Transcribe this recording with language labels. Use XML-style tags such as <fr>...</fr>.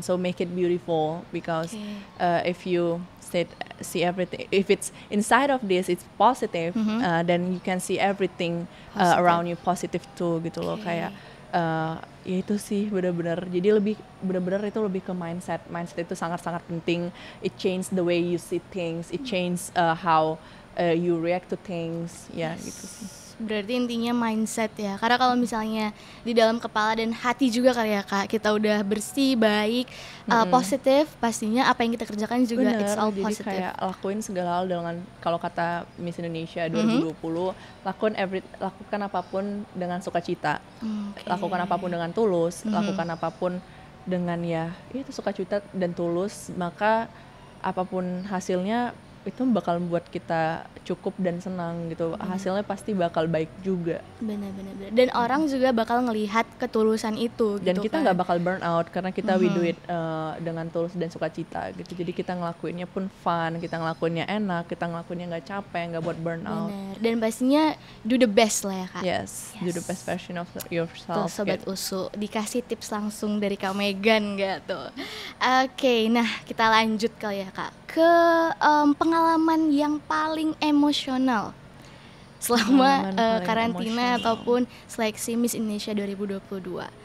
<en>So make it beautiful, because if you see everything, if it's inside of this it's positive, then you can see everything around you positive too</en> <id>gitu loh. Kayak ya itu sih benar-benar. Jadi lebih benar-benar itu lebih ke mindset. Mindset itu sangat-sangat penting.</id> <en>It change the way you see things. It change how you react to things.</en> <id>Ya gitu sih. Berarti intinya mindset ya. Karena kalau misalnya di dalam kepala dan hati juga kali ya Kak, kita udah bersih, baik, positif, pastinya apa yang kita kerjakan juga Bener,</id> <en>it's all</en> <id>jadi</id> <en>positive.</en> <id>kayak lakuin segala hal dengan, kalau kata Miss Indonesia 2020, lakukan apapun dengan sukacita. Lakukan apapun dengan tulus, lakukan apapun dengan ya itu sukacita dan tulus, maka apapun hasilnya itu bakal membuat kita cukup dan senang gitu. Hasilnya pasti bakal baik juga. Benar-benar. Dan orang juga bakal ngelihat ketulusan itu. Dan gitu kita kan. nggak bakal burn out karena kita</id> <en>we do it</en> <id>dengan tulus dan sukacita gitu. Jadi kita ngelakuinnya pun fun, kita ngelakuinnya enak, kita ngelakuinnya nggak capek, nggak buat burn out. Benar. Dan pastinya</id> <en>do the best</en> <id>lah ya Kak.</id> <en>Yes, do the best version of yourself.</en> <id>Tuh Sobat Usu, dikasih tips langsung dari Kak Megan gak tuh? Oke, nah kita lanjut kali ya Kak ke pengalaman yang paling emosional selama karantina ataupun seleksi Miss Indonesia 2022.</id>